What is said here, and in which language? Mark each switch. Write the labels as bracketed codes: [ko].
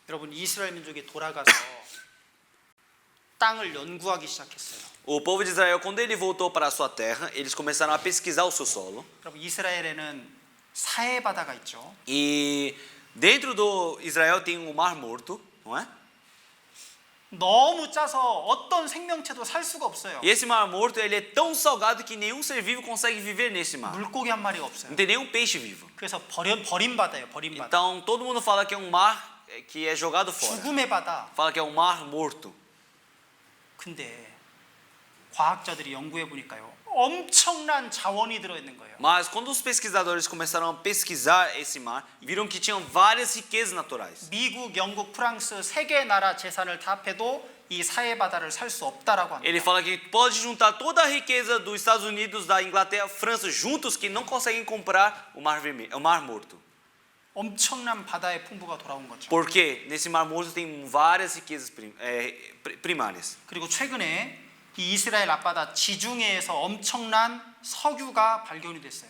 [ko] 여러분, 이스라엘 민족이 돌아가서 땅을 연구하기 시작했어요. [pt] O povo de Israel, quando ele voltou para a sua terra, eles começaram a pesquisar o seu solo. [ko] 여러분, 이스라엘에는 사해 바다가 있죠. [pt] E dentro do Israel tem o Mar Morto, não é? [ko] 너무 짜서 어떤 생명체도 살 수가 없어요. [pt] E esse mar morto, ele é tão salgado que nenhum ser vivo consegue viver nesse mar. [ko] 물고기 한 마리가 없어요. [pt] Não tem nenhum peixe vivo. [ko] 그래서 버린 바다예요. 버린 바다. [pt] Então todo mundo fala que é um mar que é jogado fora. [ko] 죽음의 바다. [pt] Fala que é um mar morto. [ko] 근데 과학자들이 연구해 보니까요. 엄청난 자원이 들어 있는 거예요. [pt] Mas quando os pesquisadores começaram a pesquisar esse mar, viram que tinham várias riquezas naturais. [ko] 미국, 영국, 프랑스 세 개 나라 재산을 다 합해도 이 사해 바다를 살 수 없다라고 합니다. [pt] Ele fala que pode juntar toda a riqueza dos Estados Unidos, da Inglaterra, França juntos que não conseguem comprar o mar vermelho, o mar morto. [ko] 엄청난 바다의 풍부가 돌아온 거죠. [pt] Porque nesse mar morto tem várias riquezas primárias. [ko] 그리고 최근에 이 이스라엘 앞바다 지중해에서 엄청난 석유가 발견이 됐어요.